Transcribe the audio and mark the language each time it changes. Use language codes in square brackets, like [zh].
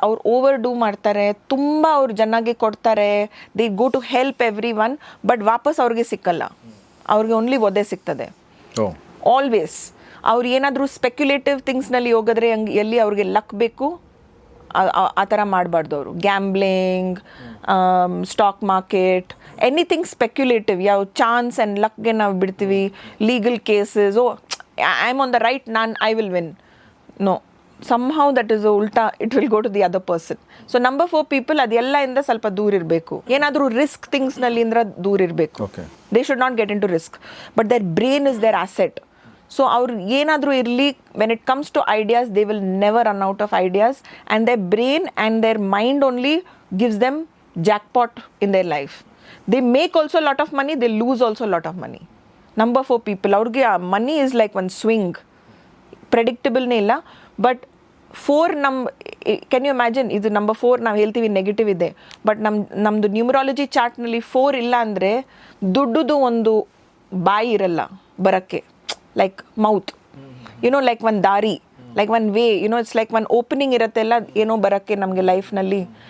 [kn] ಅವ್ರು over do ಮಾಡ್ತಾರೆ, ತುಂಬ ಅವ್ರು ಜನಗೆ ಕೊಡ್ತಾರೆ, [en] they go to help everyone, [kn] but ವಾಪಸ್ ಅವ್ರಿಗೆ ಸಿಕ್ಕಲ್ಲ, ಅವ್ರಿಗೆ ಓನ್ಲಿ ಒದೆ ಸಿಗ್ತದೆ ಆಲ್ವೇಸ್. ಅವ್ರು ಏನಾದರೂ ಸ್ಪೆಕ್ಯುಲೇಟಿವ್ ಥಿಂಗ್ಸ್ನಲ್ಲಿ ಹೋಗಿದ್ರೆ ಎಲ್ಲಿ ಅವ್ರಿಗೆ ಲಕ್ ಬೇಕು ಆ ಥರ ಮಾಡಬಾರ್ದು. ಅವರು gambling, stock market, anything speculative, ಯಾವ ಚಾನ್ಸ್ ಆ್ಯಂಡ್ ಲಕ್ಗೆ ನಾವು ಬಿಡ್ತೀವಿ. [en] Legal cases, I am on the right, I will win. No, somehow that is [hi] ulta, [en] it will go to the other person. So number 4 people [kn] ಅದೆಲ್ಲ ಇಂದ ಸ್ವಲ್ಪ ದೂರ ಇರಬೇಕು. ಏನಾದರೂ risk ಥಿಂಗ್ಸ್ನಲ್ಲಿ ಇಂದ ದೂರ ಇರಬೇಕು. [en] They should not get into risk, but their brain is their asset. So [kn] ಅವ್ರು ಏನಾದರೂ ಇರಲಿ, [en] when it comes to ideas, they will never run out of ideas, and their brain and their mind only gives them jackpot in their life. They make also a lot of money, they lose also a lot of money. Number 4 people, ಅವ್ರಿಗೆ money is like one swing, [kn] ಪ್ರೆಡಿಕ್ಟಬಲ್ನೇ ಇಲ್ಲ. But 4 can you imagine, ಇದು number 4 ನಾವು ಹೇಳ್ತೀವಿ negative ಇದೆ, but ನಮ್ಮದು numerology ಚಾರ್ಟ್ನಲ್ಲಿ 4 ಇಲ್ಲ ಅಂದರೆ ದುಡ್ಡುದು ಒಂದು ಬಾಯಿ ಇರಲ್ಲ ಬರೋಕ್ಕೆ, ಲೈಕ್ ಮೌತ್, ಯುನೋ, ಲೈಕ್ ಒಂದು ದಾರಿ, like one way, YONO, it's like one opening ಇರುತ್ತೆ ಎಲ್ಲ ಏನೋ ಬರೋಕ್ಕೆ ನಮಗೆ ಲೈಫ್ನಲ್ಲಿ.